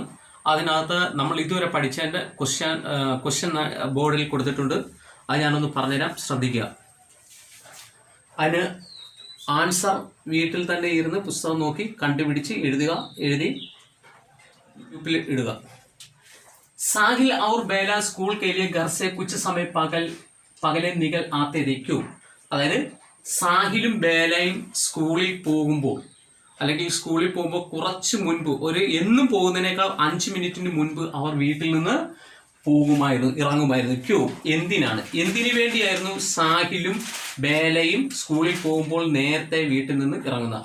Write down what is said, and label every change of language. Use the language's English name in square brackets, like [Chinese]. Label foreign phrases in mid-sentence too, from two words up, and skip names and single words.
[Malayalam] അതിനകത്ത് നമ്മൾ ഇതുവരെ പഠിച്ചതിൻ്റെ ക്വസ്റ്റ്യൻ ബോർഡിൽ കൊടുത്തിട്ടുണ്ട്. അത് ഞാനൊന്ന് പറഞ്ഞുതരാം, ശ്രദ്ധിക്കുക. അതിന് ആൻസർ വീട്ടിൽ തന്നെ ഇരുന്ന് പുസ്തകം നോക്കി കണ്ടുപിടിച്ച് എഴുതി ഗ്രൂപ്പിൽ ഇടുക. [Hindi] സാഹിൽ और बेला स्कूल के लिए घर से कुछ समय पहले निकल आते थे. क्यों? [Malayalam] അതായത് സാഹിലും ബേലയും സ്കൂളിൽ പോകുമ്പോൾ കുറച്ച് മുൻപ്, എന്നും പോകുന്നതിനേക്കാൾ 5 മിനിറ്റിന് മുൻപ് അവർ വീട്ടിൽ നിന്ന് ഇറങ്ങുമായിരുന്നു. ക്യോ, എന്തിനു വേണ്ടിയായിരുന്നു സാഹിലും ബേലയും സ്കൂളിൽ പോകുമ്പോൾ നേരത്തെ വീട്ടിൽ നിന്ന് ഇറങ്ങുന്നത്?